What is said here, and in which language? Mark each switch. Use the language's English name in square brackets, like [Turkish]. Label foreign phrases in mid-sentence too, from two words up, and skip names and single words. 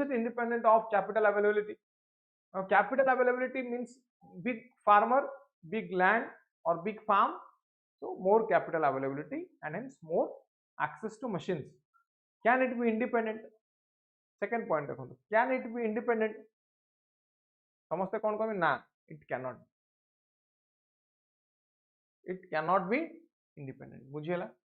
[English] it independent of capital availability now capital availability means big farmer big land or big farm so more capital availability and hence more access to machines can it be independent second point देखो can it be independent [Odia] ସମସ୍ତେ କଣ କହିବେ ନା [English] it cannot be independent बुझियला